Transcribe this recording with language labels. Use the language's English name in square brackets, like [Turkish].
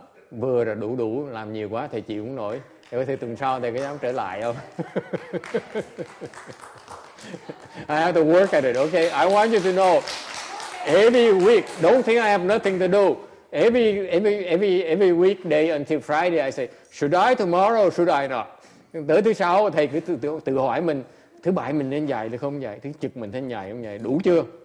[Vietnamese] Vừa rồi đủ làm nhiều quá thầy chịu không nổi. Thầy có thể tuần sau thầy có dám trở lại không? [English] I have to work at it. Okay, I want you to know every week. Don't think I have nothing to do. Every weekday until Friday, I say, should I tomorrow? Should I not? [Vietnamese] Tới thứ sáu thầy cứ tự hỏi mình, thứ bảy mình nên dạy hay không dạy, thứ trực mình nên dạy không dạy, đủ chưa?